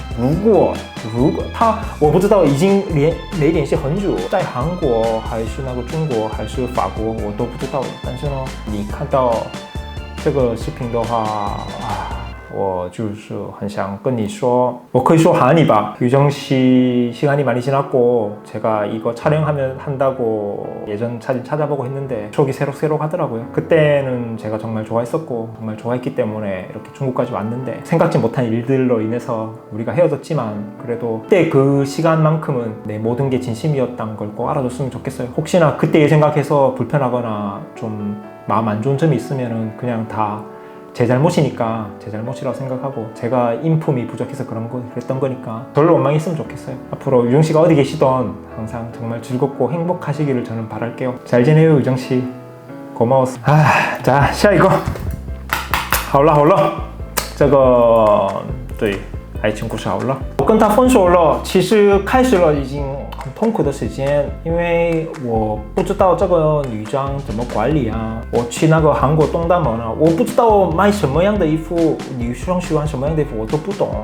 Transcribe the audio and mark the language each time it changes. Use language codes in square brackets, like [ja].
[zh] 如果我不知道已经没联系很久，在韩国还是那个中国还是法国我都不知道了。但是呢，你看到这个视频的话我就是很想跟你说，我可以说 [ko] 한이봐. 유정 씨 시간이 많이 지났고 제가 이거 한다고 예전 사진 찾아보고 했는데 추억이 새록새록 하더라고요. 그때는 제가 정말 좋아했었고 정말 좋아했기 때문에 이렇게 중국까지 왔는데 생각지 못한 일들로 인해서 우리가 헤어졌지만 그래도 그때 그 시간만큼은 내 모든 게 진심이었다는 걸 꼭 알아줬으면 좋겠어요. 혹시나 그때 생각해서 불편하거나 좀 마음 안 좋은 점이 있으면은 그냥 다 제 잘못이니까 제 잘못이라고 생각하고 제가 인품이 부족해서 그랬던 거니까 별로 원망했으면 좋겠어요. 앞으로 유정 씨가 어디 계시던 항상 정말 즐겁고 행복하시기를 저는 바랄게요. 잘 지내요 유정 씨. 고마웠어. 자, [zh] 下一个。好了，这个对爱情故事好了。我跟他分手了，其实开始了已经很痛苦的时间，因为我不知道这个女装怎么管理啊。我去那个韩国东大门啊，我不知道买什么样的衣服，女生喜欢什么样的衣服我都不懂。